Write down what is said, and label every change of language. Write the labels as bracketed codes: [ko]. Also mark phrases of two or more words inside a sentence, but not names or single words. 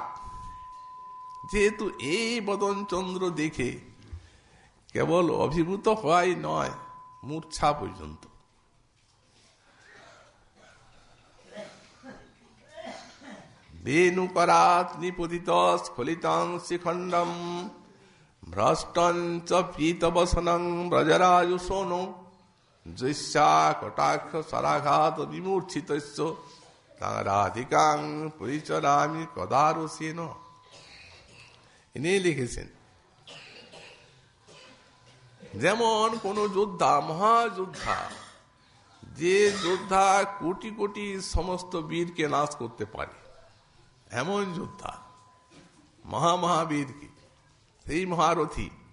[bn] যেহেতু এই বদন চন্দ্র দেখে কেবল অভিভূত হওয়াই নয়, মূর্ছা পর্যন্ত। [sa] বেণুকরাত নিপতিত স্ফলিতং শিখণ্ডম, ভ্রষ্টঞ্চ পীতবসনং ব্রজরাজুষোনো, জৈষ্যা কটাক্ষ সরাঘাত বিমূর্ছিত রাধিকাং পরিচরামি কদারসেন। [bn] ইনি লিখেছেন, যেমন কোন যোদ্ধা, মহাযোদ্ধা, যে যোদ্ধা কোটি কোটি সমস্ত বীরকে নাশ করতে পারে, এমন যোদ্ধা, মহাবীর কি, সেই মহারথী,